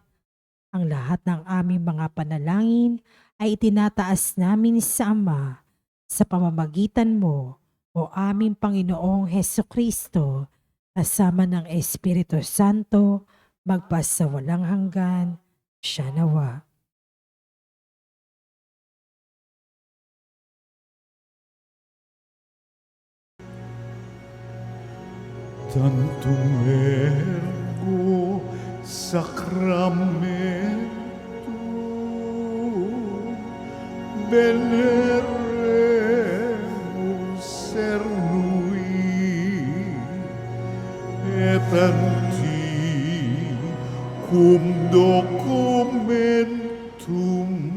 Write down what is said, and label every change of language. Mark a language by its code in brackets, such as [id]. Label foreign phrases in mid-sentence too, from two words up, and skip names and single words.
[tl] Ang lahat ng aming mga panalangin ay itinataas namin sa Ama sa pamamagitan mo, o aming Panginoong Heso Kristo, kasama ng Espiritu Santo, magpasawalang hanggan. Siya nawa. [la] Tantum ergo sacramentum veneremus cernui et antiquum documentum